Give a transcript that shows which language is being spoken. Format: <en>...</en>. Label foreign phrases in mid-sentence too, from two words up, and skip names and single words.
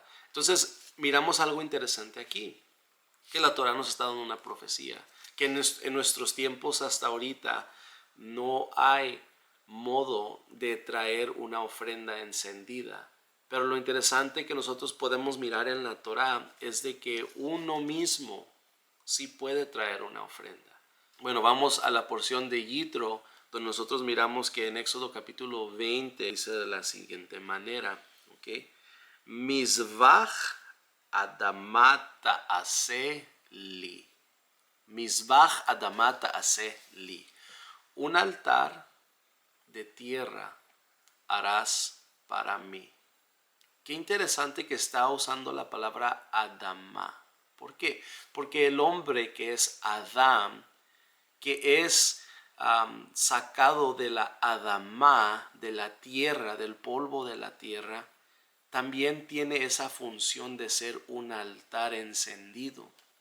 <es>Entonces miramos algo interesante aquí, que la Torah nos está dando una profecía, que en nuestros tiempos hasta ahorita no hay modo de traer una ofrenda encendida. Pero lo interesante que nosotros podemos mirar en la Torah es de que uno mismo sí puede traer una ofrenda. Bueno, vamos a la porción de Yitro, donde nosotros miramos que en Éxodo capítulo 20 dice de la siguiente manera, ¿ok?</es> <he>מזבח אדמה תעשה לי. מזבח אדמה תעשה לי.</he> <es>Un altar de tierra harás para mí. Qué interesante que está usando la palabra Adama. ¿Por qué? Porque el hombre que es Adán, que es sacado de la Adama, de la tierra, del polvo de la tierra, también tiene esa función de ser un altar encendido.</es>